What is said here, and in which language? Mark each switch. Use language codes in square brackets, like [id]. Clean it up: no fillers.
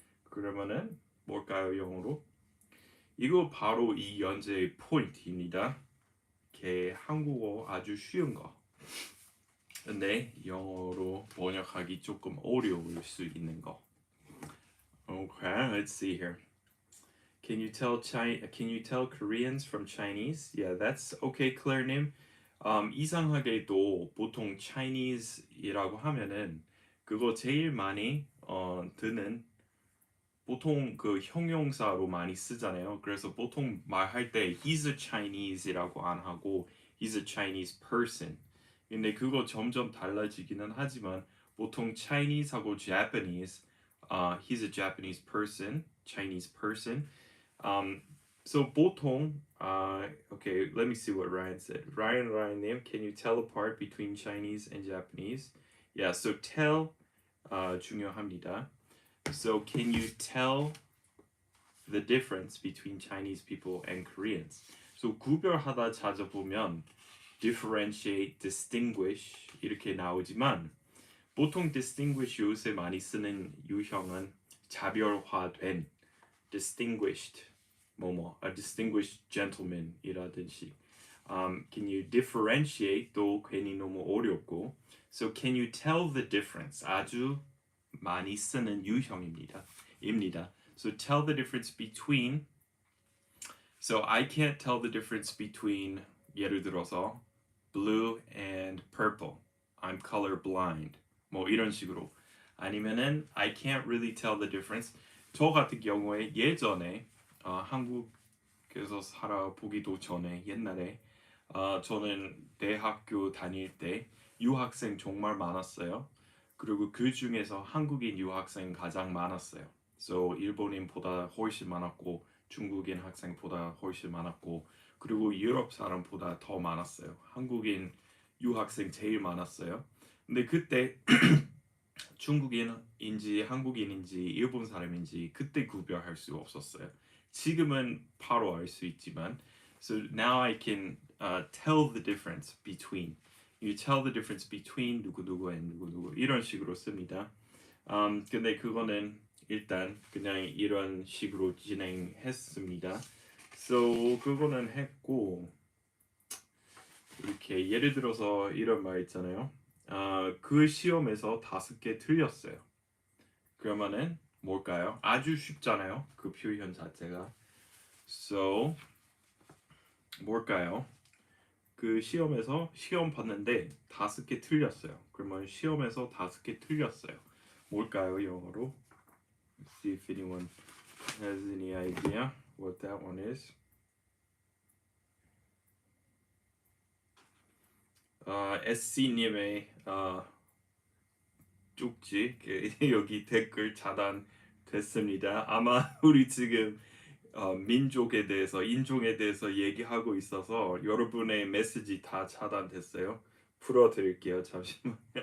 [ko] 그러면은 뭘까요, 영어로? 이거 바로 이 연재의 포인트입니다. 이렇게 한국어 아주 쉬운 거. 근데 영어로 번역하기 조금 어려울 수 있는 거. [en] Okay, let's see here. Can you tell Koreans from Chinese? Yeah, that's okay, Claire님. [ko] 이상하게도 보통 Chinese이라고 하면은 그거 제일 많이 드는 보통 그 형용사로 많이 쓰잖아요. 그래서 보통 말할 때 [en] he's a Chinese [ko] 이라고 안 하고 [en] he's a Chinese person. [ko] 근데 그거 점점 달라지기는 하지만 보통 Chinese하고 Japanese, [en] he's a Japanese person, Chinese person. Um, so 보통, okay, let me see what Ryan said. Ryan name, can you tell apart between Chinese and Japanese? Yeah, so tell [ko] 중요합니다. [en] So can you tell the difference between Chinese people and Koreans? [ko] So 구별하다 찾아보면 differentiate, distinguish 이렇게 나오지만 보통 distinguish 요새 많이 쓰는 유형은 자별화된 distinguished [en] a distinguished gentleman [ko] 이라든지 [en] can you differentiate [ko] 또 괜히 너무 어렵고 [en] so can you tell the difference [ko] 아주 많이 쓰는 유형입니다. [en] So tell the difference between so I can't tell the difference between [ko] 예를 들어서 [en] blue and purple. I'm colorblind. [ko] 뭐 이런 식으로 아니면은 [en] I can't really tell the difference. [ko] 저 같은 경우에 예전에 한국에서 살아보기도 전에 옛날에 저는 대학교 다닐 때 유학생 정말 많았어요. 그리고 그 중에서 한국인 유학생 가장 많았어요. So 일본인보다 훨씬 많았고 중국인 학생보다 훨씬 많았고 그리고 유럽 사람보다 더 많았어요. 한국인 유학생 제일 많았어요. 근데 그때 중국인인지 한국인인지 일본 사람인지 그때 구별할 수 없었어요. 지금은 바로 알 수 있지만 [en] so now I can tell the difference between you tell the difference between 누구누구 and [ko] 누구누구 이런 식으로 씁니다. 근데 그거는 일단 그냥 이런 식으로 진행했습니다. So 그거는 했고 이렇게 예를 들어서 이런 말 있잖아요. 그 시험에서 5개 틀렸어요. 그러면은 뭘까요? 아주 쉽잖아요. 그 표현 자체가. So 뭘까요? 그 시험에서 시험 봤는데 5개 틀렸어요. 그러면 시험에서 5개 틀렸어요. 뭘까요, 영어로? [en] Let's see if anyone has any idea what that one is. [ko] SC님의 쪽지 여기 댓글 차단됐습니다. 아마 우리 지금 민족에 대해서 인종에 대해서 얘기하고 있어서 여러분의 메시지 다 차단됐어요. 풀어드릴게요. 잠시만요.